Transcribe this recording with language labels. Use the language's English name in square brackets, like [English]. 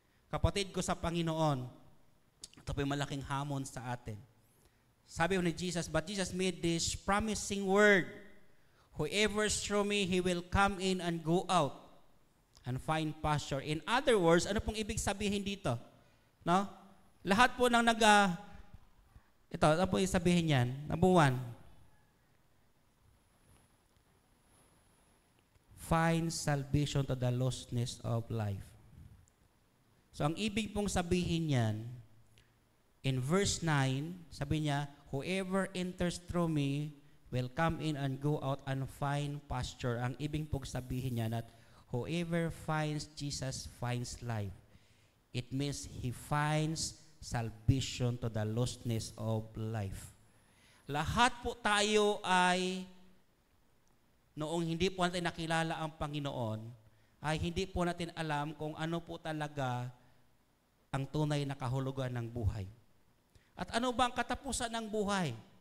[Filipino] Kapatid ko sa Panginoon, ito po yung malaking hamon sa atin. Sabi ni Jesus, [English] but Jesus made this promising word, whoever through me, he will come in and go out and find pasture. In other words, [Filipino] ano pong ibig sabihin dito? No? Lahat po ng ito, ano po yung sabihin yan? [English] Number 1, find salvation to the lostness of life. So, [Filipino] ang ibig pong sabihin yan, [English] in verse 9, [Filipino] sabi niya, [English] whoever enters through me will come in and go out and find pasture. [Filipino] Ang ibig pong sabihin niya [English] that whoever finds Jesus finds life. It means he finds salvation to the lostness of life. [Filipino] Lahat po tayo ay noong hindi po natin nakilala ang Panginoon, ay hindi po natin alam kung ano po talaga ang tunay na kahulugan ng buhay. At ano ba ang katapusan ng buhay?